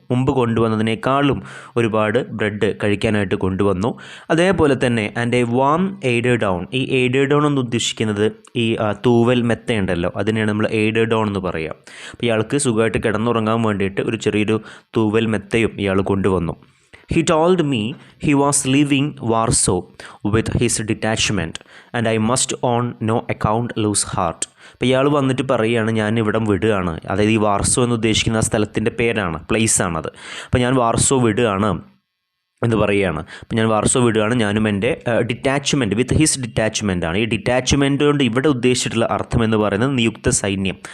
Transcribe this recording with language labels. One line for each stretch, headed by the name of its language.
Malayalam: മുമ്പ് കൊണ്ടുവന്നതിനേക്കാളും ഒരുപാട് ബ്രെഡ് കഴിക്കാനായിട്ട് കൊണ്ടുവന്നു. അതേപോലെ തന്നെ
English: And a warm aided down.
Malayalam: ഈ എയ്ഡഡ് ഡൗൺ എന്ന് ഉദ്ദേശിക്കുന്നത് ഈ തൂവൽ മെത്തയുണ്ടല്ലോ, അതിനെയാണ് നമ്മൾ എയ്ഡഡ് ഡൗൺ എന്ന് പറയുക. അപ്പോൾ ഇയാൾക്ക് സുഖമായിട്ട് കിടന്നുറങ്ങാൻ വേണ്ടിയിട്ട് ഒരു ചെറിയൊരു തൂവൽ മെത്തയും ഇയാൾ കൊണ്ടുവന്നു.
English: He told me he was leaving Warsaw with his detachment and I must on no account lose heart.
Malayalam: അപ്പോൾ ഇയാൾ വന്നിട്ട് പറയുകയാണ് ഞാൻ ഇവിടം വിടുകയാണ്. അതായത് ഈ വാർസോ എന്ന് ഉദ്ദേശിക്കുന്ന ആ സ്ഥലത്തിൻ്റെ പേരാണ്, പ്ലേസാണത്. അപ്പോൾ ഞാൻ വാർസോ വിടുകയാണ് എന്ന് പറയുകയാണ്. അപ്പോൾ ഞാൻ വാർസോ വിടുകയാണ്, ഞാനും എൻ്റെ ഡിറ്റാച്ച്മെൻറ്റ്,
English: with his detachment
Malayalam: ആണ്. ഈ ഡിറ്റാച്ച്മെൻറ്റ് കൊണ്ട് ഇവിടെ ഉദ്ദേശിച്ചിട്ടുള്ള അർത്ഥം എന്ന് പറയുന്നത് നിയുക്ത സൈന്യം.